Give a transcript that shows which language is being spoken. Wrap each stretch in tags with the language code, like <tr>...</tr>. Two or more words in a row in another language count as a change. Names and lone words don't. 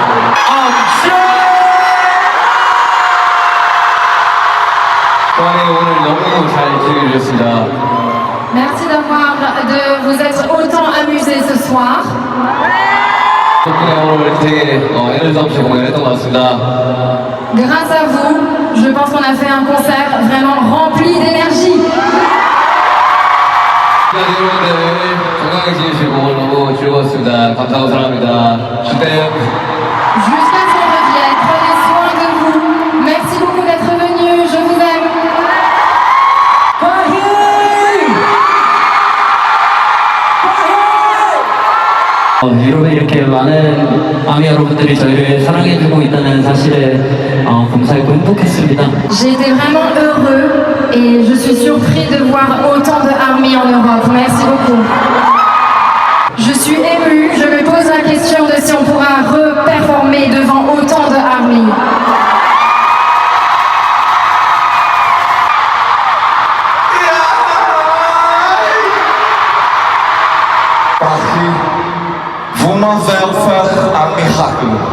<ko>동안에 오늘 너무너무 잘 즐겨주셨습니다.</ko> <fr>Merci de vous être autant amusés ce soir.</fr> <ko>덕분에 오늘 되게 에너지 없이 공연했던 것 같습니다.</ko> <fr>Grâce à vous, je pense qu'on a fait un concert vraiment rempli d'énergie.</fr> <ko>여러분들 건강히 지내시고 너무 즐거웠습니다. 감사하고 사랑합니다. 주대요.</ko> <fr>Jusqu'à ce qu'on revienne, prenez soin de vous. Merci beaucoup d'être venus, je vous aime.</fr> <ko>유럽에 이렇게 많은 아미 여러분들이 저희를 사랑해주고 있다는 사실에 감사했고 행복했습니다.</ko> <fr>J'ai été vraiment heureux et je suis surpris de voir autant de ARMY en Europe. Merci beaucoup. Je suis émue, je me pose la question de si on pourra reperformer devant autant de ARMY. Paris, vous m'avez offert un miracle.</fr>